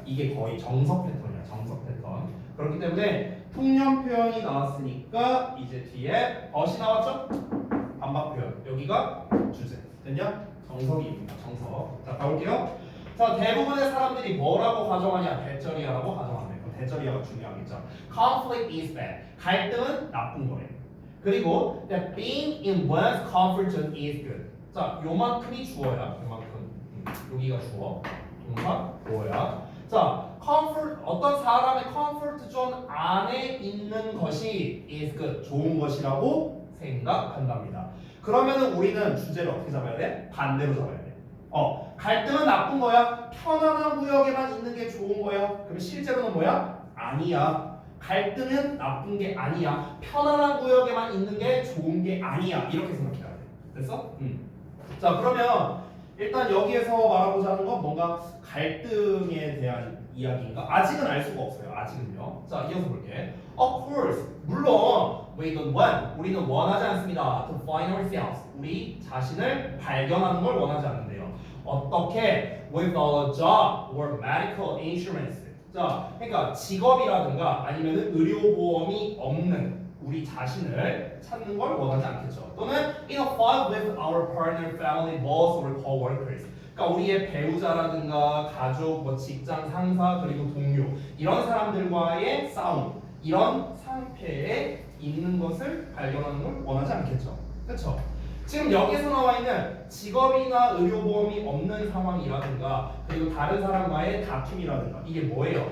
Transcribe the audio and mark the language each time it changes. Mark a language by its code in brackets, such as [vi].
[ko] 이게 거의 정석 패턴이야. 정석 패턴. 그렇기 때문에 통념 표현이 나왔으니까 이제 뒤에 벗이 나왔죠? 반박 표현. 여기가 주제. 됐냐? 정석입니다. 정석. 자, 가볼게요. 자, 대부분의 사람들이 뭐라고 가정하냐? 대절이야라고 가정한대. 대절이야가 중요하겠죠. [en] Conflict is bad. [ko] 갈등은 나쁜 거래. [en] 그리고 that being in one's comfort zone is good. [ko] 자, 요만큼이 주어야. 요만큼. 여기가 주어. 동사 뭐야? 자, comfort 어떤 사람의 comfort zone 안에 있는 것이 [en] is good. [ko] 좋은 것이라고 생각한답니다. 그러면은 우리는 주제를 어떻게 잡아야 돼? 반대로 잡아야 돼. 갈등은 나쁜 거야? 편안한 구역에만 있는 게 좋은 거야? 그럼 실제로는 뭐야? 아니야. 갈등은 나쁜 게 아니야. 편안한 구역에만 있는 게 좋은 게 아니야. 이렇게 생각해야 돼. 됐어? 자, 그러면 일단 여기에서 말하고자 하는 건 뭔가 갈등에 대한 이야기인가? 아직은 알 수가 없어요. 아직은요. 자, 이어서 볼게. [en] Of course, 물론 we don't want, [ko] 우리는 원하지 않습니다. [en] To find ourselves, [ko] 우리 자신을 발견하는 걸 원하지 않는데요. 어떻게? [en] With a job or medical insurance. [ko] 자, 그러니까 직업이라든가 아니면 의료보험이 없는 우리 자신을 찾는 걸 원하지 않겠죠. [en] 또는 in a fight with our partner, family, boss or co-workers. [ko] 그러니까 우리의 배우자라든가 가족, 뭐 직장 상사 그리고 동료 이런 사람들과의 싸움, 이런 상태에 있는 것을 발견하는 걸 원하지 않겠죠. 그렇죠? 지금 여기서 나와 있는 직업이나 의료보험이 없는 상황이라든가 그리고 다른 사람과의 다툼이라든가 이게 뭐예요?